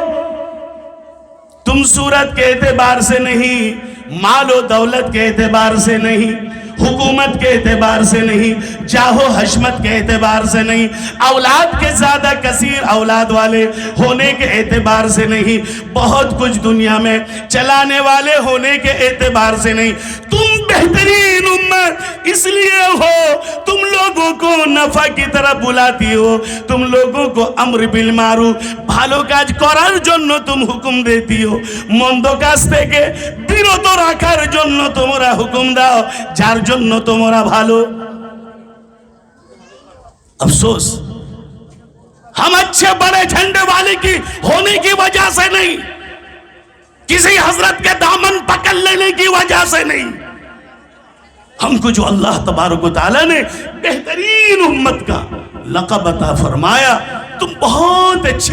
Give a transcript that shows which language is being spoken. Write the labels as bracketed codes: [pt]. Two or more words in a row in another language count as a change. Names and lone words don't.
[ur] تم صورت کے اعتبار سے نہیں، مال و دولت کے اعتبار سے نہیں، حکومت کے اعتبار سے نہیں، جاہ و حشمت کے اعتبار سے نہیں، اولاد کے زیادہ کثیر اولاد والے ہونے کے اعتبار سے نہیں، بہت کچھ دنیا میں چلانے والے ہونے کے اعتبار سے نہیں. تم بہترین امت اس لیے ہو، تم لوگوں کو نفع کی طرف بلاتی ہو، تم لوگوں کو امر بالمعروف [bn] ভালো কাজ করার জন্য [ur] تم حکم دیتی ہو, [bn] মন্দ কাজ থেকে বিরত রাখার জন্য তোমরা হুকুম দাও, যার জন্য তোমরা ভালো. [ur] افسوس ہم اچھے بڑے جھنڈے والے کی ہونے کی وجہ سے نہیں, کسی حضرت کے دامن پکڑ لینے کی وجہ سے نہیں, ہم کو جو اللہ تبارک و تعالیٰ نے بہترین امت کا لقب عطا فرمایا, تم بہت اچھی.